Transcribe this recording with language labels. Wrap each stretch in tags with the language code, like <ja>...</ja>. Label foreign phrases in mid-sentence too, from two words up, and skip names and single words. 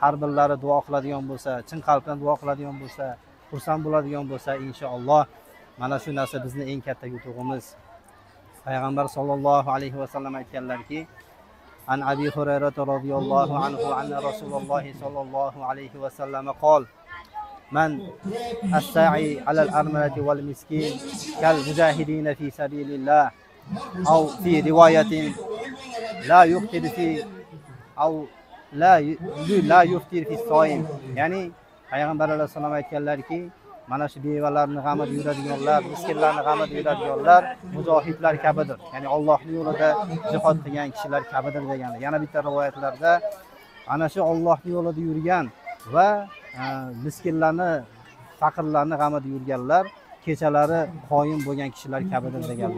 <uz>har birlari duo qiladigan bo'lsa, chin qalbdan duo qiladigan bo'lsa, xursand bo'ladigan bo'lsa, inshaalloh mana shu narsa bizning eng katta yutug'imiz.</uz> <ar>Payg'ambar صلى الله عليه وسلم aytganlarki, عن أبي هريرة رضي الله عنه أن رسول الله صلى الله عليه وسلم قال من الساعي على الأرملة والمسكين كالمجاهدين في سبيل الله أو في رواية لا يفطر في أو لا يفطر في الصائم.</ar> <uz>يعني Payg'ambar alayhisalom aytganlarki, mana shu bevalarni g'amida yuradiganlar, miskinlarni g'amida yuradiganlar mujohidlar kabidir. Ya'ni Allohning yo'lida jihad qilgan kishilar kabidir deganlar. Yana bitta rivoyatlarda ana shu Allohning yo'lida yurgan va miskinlarni, faqirlarni g'amida yurganlar kechalari qoyim bo'lgan kishilar kabidir deganlar.</uz>